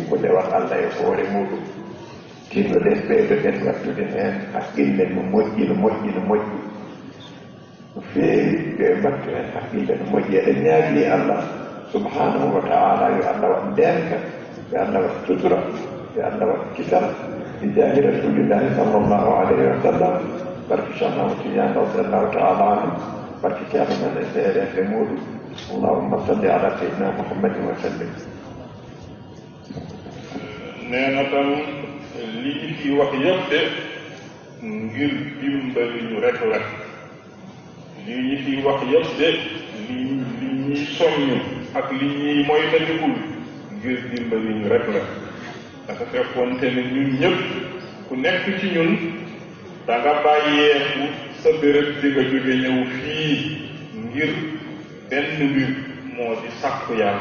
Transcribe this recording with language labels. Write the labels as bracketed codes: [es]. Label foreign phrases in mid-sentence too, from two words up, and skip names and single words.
[ff] ko ndewat allah e hoore muɗum tinnoɗen ɓeydoɗen wattude hen haqqille no moƴƴi no moƴƴi no moƴƴi no feewi ɓe mbattu hen haqqille no moƴƴi eɗen ñaagi [ar] الله سبحانه وتعالى [ff] yo allah wat ndenka yo allah wat sutura yo allah wat kisal [ar] بجاه رسول الله صلى الله عليه وسلم [ff] barke cheikh ahmad tidiane [ar] رضي الله تعالى عنه [ff] barke ceerno men e seeɗende muɗum [ar] اللهم صل على سيدنا محمد وسلم [wo] nee na tam li ñu fi wax yëpp de ngir dimbali ñu rek la li ñu fi wax yëpp de li ñuy soññ ak li ñuy moytandikul ngir dimbali ñu rek la dafa fekkoonte ne ñun ñëpp ku nekk ci ñun da nga bàyyeeku sa béréb di nga jóge ñëw fii ngir benn mbir moo di sàkku